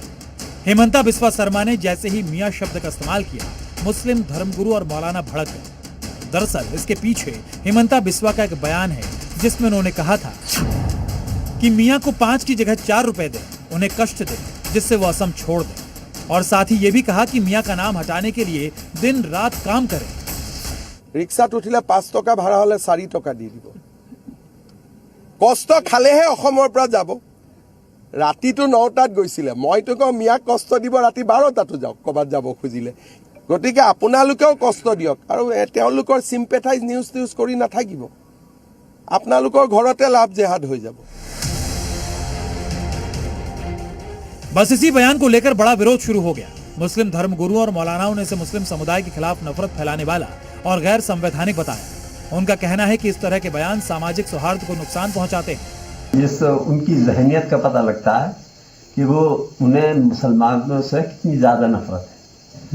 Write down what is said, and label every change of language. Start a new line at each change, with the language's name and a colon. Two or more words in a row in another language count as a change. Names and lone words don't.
Hindi: हेमंता बिस्वा शर्मा ने जैसे ही मियाँ शब्द का इस्तेमाल किया, मुस्लिम धर्मगुरु और मौलाना भड़क गए। दरअसल इसके पीछे हेमंता बिस्वा का एक बयान है जिसमें उन्होंने कहा था कि मियाँ को 5 की जगह 4 रुपए दे, उन्हें कष्ट दे, जिससे वो असम छोड़ दे। और साथ ही ये भी कहा कि मियाँ का नाम हटाने के लिए दिन रात काम करें।
Assamese: ৰিক্সাত উঠিলে 5 টকা ভাড়া হলে 4 টকা দি দিব। কষ্ট খালেহে অসমৰ পৰা যাব। ৰাতিটো 9টাত গৈছিলে, মইতো কওঁ মিয়াক কষ্ট দিব ৰাতি 12টাতো যাওক ক'বাত যাব খুজিলে। গতিকে আপোনালোকেও কষ্ট দিয়ক আৰু তেওঁলোকৰ
English: sympathize news
Assamese: কৰি নাথাকিব। আপোনালোকৰ ঘৰতে লাভ জেহাদ হৈ যাব।
Hindi: बस इसी बयान को लेकर बड़ा विरोध शुरू हो गया। मुस्लिम धर्मगुरुओं और मौलानाओं ने इसे मुस्लिम समुदाय के खिलाफ नफरत फैलाने वाला और गैर संवैधानिक बताया। उनका कहना है कि इस तरह के बयान सामाजिक सौहार्द को नुकसान पहुंचाते हैं। जिस उनकी जहनियत का पता लगता है कि वो उन्हें मुसलमानों से कितनी ज़्यादा नफरत है।